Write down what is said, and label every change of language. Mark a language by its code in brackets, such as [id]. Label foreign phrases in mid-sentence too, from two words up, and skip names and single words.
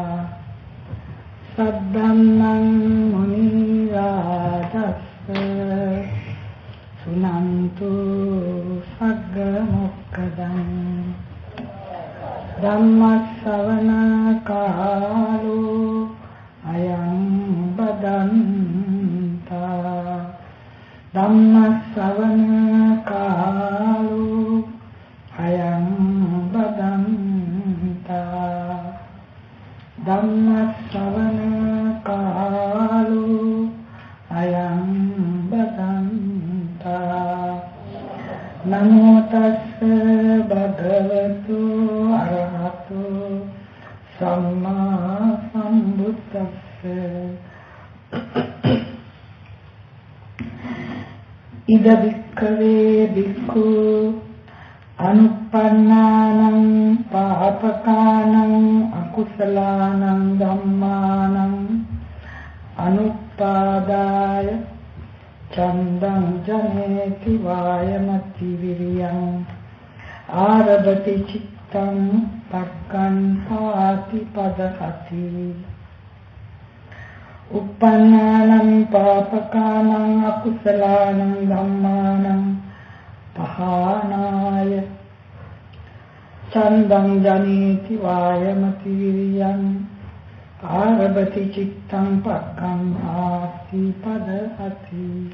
[pi] सद्दन्नं मुनिराजस्य सुनन्तु सग्गमुक्कदम् धम्मश्रवण कालो अयं बदन्ता धम्मश्रवण कालो अयं बदन्ता धम्मश्रवण कालो अयं बदन्ता नमो तस्से भगवतो अरहतो सम्मा सम्बुद्धस्से इद भिक्खवे भिक्खु अनुपन्नानं पापकानं अकुशलानं धम्मानं अनुपादाय चंदं जनेति वायमति विरियं आरभति चित्तं पक्कन्हाति पदहति uppannānaṁ pāpakānaṁ akusalaanaṁ dhammānaṁ pahānāya candam janeti vāyamati viriyam ārabhati cittam pakkam āti padahati.